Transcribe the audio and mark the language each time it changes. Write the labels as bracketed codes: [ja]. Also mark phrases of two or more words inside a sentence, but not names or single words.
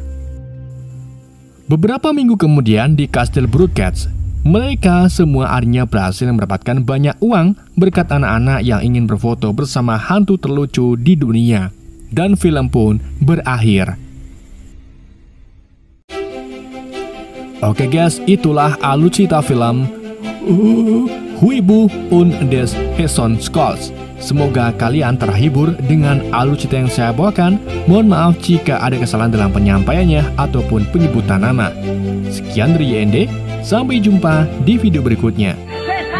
[id] Beberapa minggu kemudian di Kastil Burgats, mereka semua akhirnya berhasil mendapatkan banyak uang berkat anak-anak yang ingin berfoto bersama hantu terlucu di dunia. Dan film pun berakhir. Oke guys, itulah alur cerita film Wibu und des Hexenskulls. Semoga kalian terhibur dengan alur cerita yang saya bawakan. Mohon maaf jika ada kesalahan dalam penyampaiannya ataupun penyebutan nama. Sekian dari YND, sampai jumpa di video berikutnya.